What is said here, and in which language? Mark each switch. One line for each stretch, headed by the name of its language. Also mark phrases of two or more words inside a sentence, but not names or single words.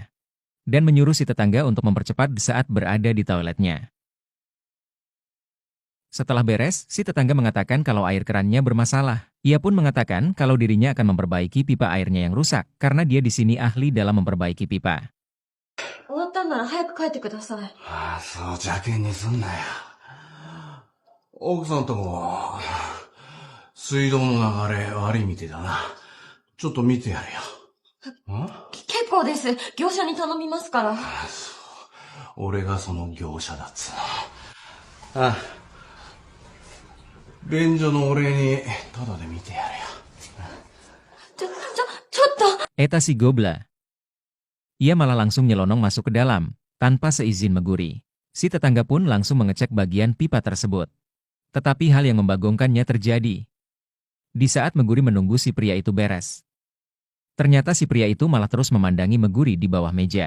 Indonesian: Dan menyuruh si tetangga untuk mempercepat saat berada di toiletnya. Setelah beres, si tetangga mengatakan kalau air kerannya bermasalah. Ia pun mengatakan kalau dirinya akan memperbaiki pipa airnya yang rusak, karena dia di sini ahli dalam memperbaiki pipa.
Japanese: 終わったんなら早く帰ってください。そう邪険にすんなよ。奥さんとこ、水道の流れ悪いみてえだな。ちょっと見てやれよ。結構です。業者に頼みますから。俺がその業者だっつうの。便所のお礼にタダで見てやれよ。ちょっと。
Sundanese: Eta si Gobla.
Indonesian: Ia malah langsung nyelonong masuk ke dalam, tanpa seizin Meguri. Si tetangga pun langsung mengecek bagian pipa tersebut. Tetapi hal yang membagongkannya terjadi. Di saat Meguri menunggu si pria itu beres. Ternyata si pria itu malah terus memandangi Meguri di bawah meja.